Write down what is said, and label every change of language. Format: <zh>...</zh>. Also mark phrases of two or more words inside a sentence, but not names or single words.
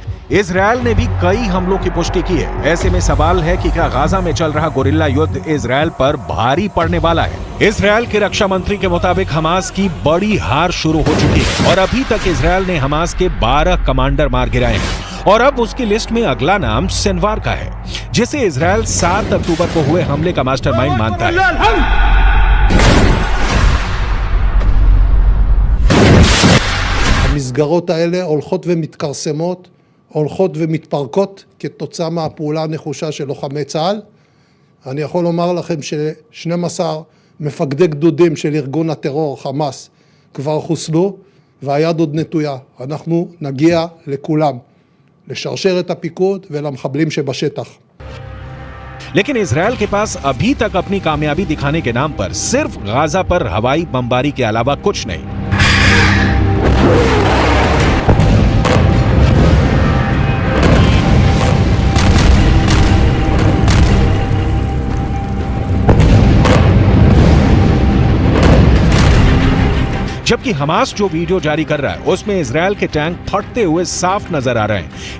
<hi>इजरायल ने भी कई हमलों की पुष्टि की है। ऐसे में सवाल है कि क्या गाजा में चल रहा गोरिल्ला युद्ध इजरायल पर भारी पड़ने वाला है। इजरायल के रक्षा मंत्री के मुताबिक हमास की बड़ी हार शुरू हो चुकी है और अभी तक इजरायल ने हमास के 12 कमांडर मार गिराए हैं और अब उसकी लिस्ट में अगला नाम सिनवार का है, जिसे इजरायल 7 अक्टूबर को हुए हमले का मास्टरमाइंड मानता है।</hi> <he>המסגרות האלה הולכות ומתכרסמות, הולכות ומתפרקות כתוצאה מהפעולה הנחושה של לוחמי צה"ל. אני יכול לומר לכם ש12 מפקדי גדודים של ארגון הטרור חמאס כבר חוסלו, והיד עוד נטויה. אנחנו נגיע לכולם, לשרשר את הפיקוד ולמחבלים שבשטח.</he> <hi>लेकिन इजरायल के पास अभी तक अपनी कामयाबी दिखाने के नाम पर सिर्फ गाजा पर हवाई बमबारी के अलावा कुछ नहीं। जबकि हमास जो वीडियो जारी कर रहा है उसमें इजरायल के टैंक फटते हुए साफ नजर आ रहे हैं।</hi>